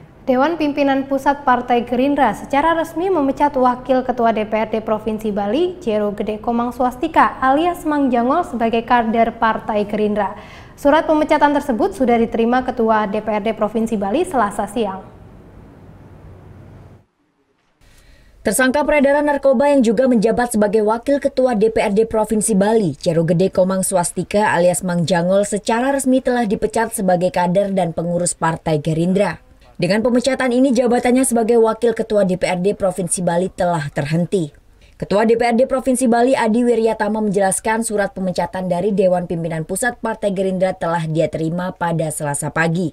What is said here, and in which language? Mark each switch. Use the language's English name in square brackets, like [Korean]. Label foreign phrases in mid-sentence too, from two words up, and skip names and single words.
[Indonesian] Dewan Pimpinan Pusat Partai Gerindra secara resmi memecat Wakil Ketua DPRD Provinsi Bali, Jero Gede Komang Swastika alias Mang Jangol sebagai kader Partai Gerindra. Surat pemecatan tersebut sudah diterima Ketua DPRD Provinsi Bali Selasa siang. Tersangka peredaran narkoba yang juga menjabat sebagai Wakil Ketua DPRD Provinsi Bali, Jero Gede Komang Swastika alias Mang Jangol secara resmi telah dipecat sebagai kader dan pengurus Partai Gerindra. Dengan pemecatan ini, jabatannya sebagai Wakil Ketua DPRD Provinsi Bali telah terhenti. Ketua DPRD Provinsi Bali Adi Wiryatama menjelaskan surat pemecatan dari Dewan Pimpinan Pusat Partai Gerindra telah dia terima pada Selasa pagi.